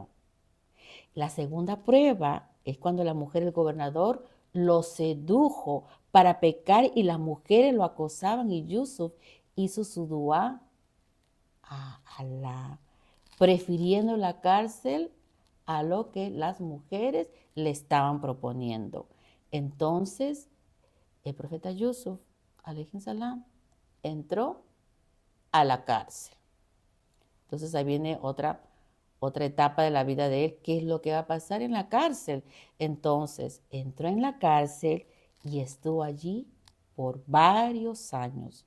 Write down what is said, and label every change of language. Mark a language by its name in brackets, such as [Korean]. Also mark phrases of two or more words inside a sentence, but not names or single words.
[Spanish] La segunda prueba es cuando la mujer del gobernador lo sedujo para pecar y las mujeres lo acosaban y Yusuf hizo su dua a Alá, prefiriendo la cárcel a lo que las mujeres le estaban proponiendo. Entonces, el profeta Yusuf, [Arabic] عليه السلام, [Spanish] entró a la cárcel. Entonces ahí viene otra etapa de la vida de él, qué es lo que va a pasar en la cárcel. Entonces entró en la cárcel y estuvo allí por varios años.